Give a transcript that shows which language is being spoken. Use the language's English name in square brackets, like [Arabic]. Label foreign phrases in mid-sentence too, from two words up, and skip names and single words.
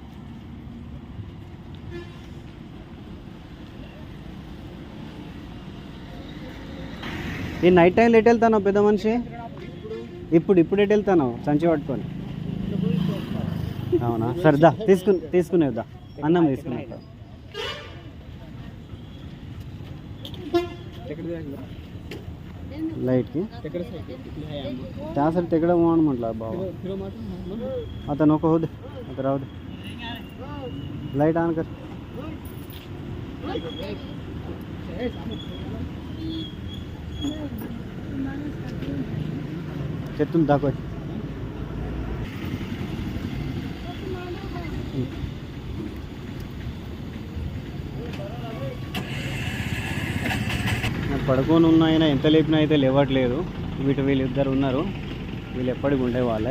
[Telugu] ఈ నైట్ టైంలో ఎటు వెళ్తాను పెద్ద మనిషి? ఇప్పుడు ఎటు వెళ్తాను సంచి పట్టుకొని? అవునా, సరదా తీసుకునేద్దా, అన్నం తీసుకునే. [Marathi] లైట్కి त्यासाठी तिकडं म्हणून म्हटलं बाबा. आता नको होऊ दे, आता राहू दे. लाईट ऑन कर. तिथून दाखव. [Telugu] పడుకొని ఉన్న ఆయన ఎంత లేపినా అయితే లేవట్లేదు. వీళ్ళిద్దరు ఉన్నారు, వీళ్ళు ఎప్పటికి ఉండేవాళ్ళే.